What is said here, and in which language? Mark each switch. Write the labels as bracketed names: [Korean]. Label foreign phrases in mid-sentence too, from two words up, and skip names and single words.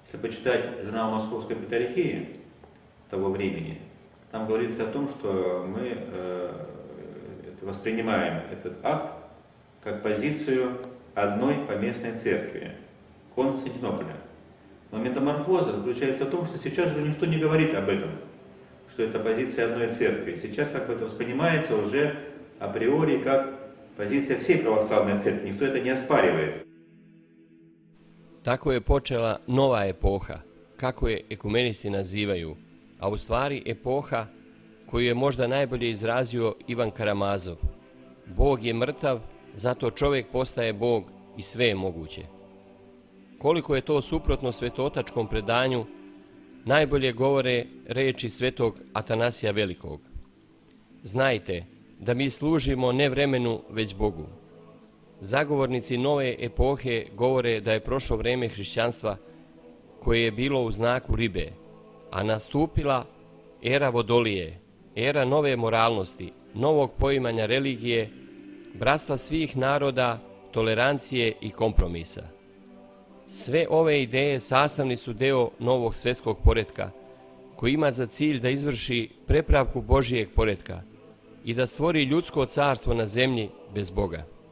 [Russian] Если почитать журнал Московской Патриархии того времени, там говорится о том, что мы воспринимаем этот акт как позицию одной поместной церкви, Константинополя. Но метаморфоза заключается в том, что сейчас уже никто не говорит об этом, что это позиция одной церкви. Сейчас как бы это воспринимается уже априори как позиция всей православной церкви. Никто это не оспаривает. [Serbian] Tako je počela nova epoha, kako je ekumenisti nazivaju, a u stvari epoha koju je možda najbolje izrazio Ivan Karamazov. Bog je mrtav, zato čovjek postaje Bog i sve je moguće. Koliko je to suprotno svetotačkom predanju, najbolje govore reči svetog Atanasija Velikog. Znajte da mi služimo ne vremenu, već Bogu. Zagovornici nove epohe govore da je prošlo vreme hrišćanstva koje je bilo u znaku ribe, a nastupila era vodolije, era nove moralnosti, novog poimanja religije, bratstva svih naroda, tolerancije i kompromisa. Sve ove ideje sastavni su deo novog svjetskog poretka, koji ima za cilj da izvrši prepravku Božijeg poretka i da stvori ljudsko carstvo na zemlji bez Boga.